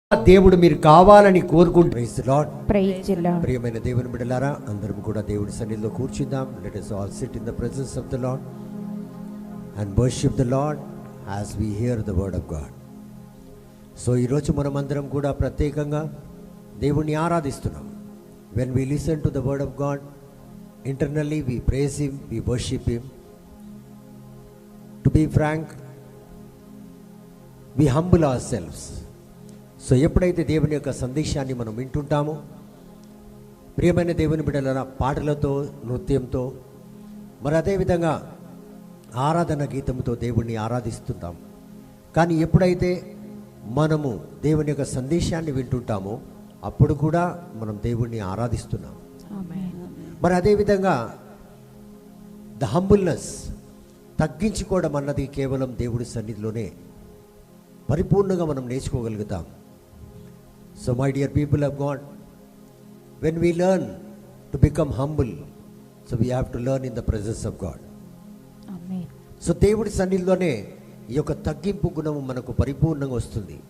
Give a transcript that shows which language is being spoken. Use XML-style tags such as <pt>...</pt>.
<te>దేవుడు మీరు కావాలని కోరుకుంటూ</te> <en>Praise the Lord. Praise the Lord.</en> <te>ప్రియమైన దేవుని బిడ్డలారా, అందరం కూడా దేవుడి సన్నిధిలో కూర్చుందాం.</te> <en>Let us all sit in the presence of the Lord and worship the Lord as we hear the word of God.</en> <te>So ఈరోజు మనం అందరం కూడా ప్రత్యేకంగా దేవుణ్ణి ఆరాధిస్తున్నాం.</te> <en>When we listen to the word of God, internally we praise him, we worship him. To be frank, we humble ourselves.</en> <te>So ఎప్పుడైతే దేవుని యొక్క సందేశాన్ని మనం వింటుంటామో, ప్రియమైన దేవుని బిడ్డలారా, పాటలతో, నృత్యంతో, మరి అదేవిధంగా ఆరాధన గీతంతో దేవుణ్ణి ఆరాధిస్తుంటాం. కానీ ఎప్పుడైతే మనము దేవుని యొక్క సందేశాన్ని వింటుంటామో అప్పుడు కూడా మనం దేవుణ్ణి ఆరాధిస్తున్నాం. మరి అదేవిధంగా</te> <en>the humbleness,</en> <te>తగ్గించుకోవడం అన్నది కేవలం దేవుడి సన్నిధిలోనే పరిపూర్ణంగా మనం నేర్చుకోగలుగుతాం.</te> <en>So my dear people of God, when we learn to become humble, so we have to learn in the presence of God.</en> <te>Amen. So దేవుడి సన్నిధిలోనే ఈ యొక్క తగ్గింపు గుణము మనకు పరిపూర్ణంగా వస్తుంది.</te>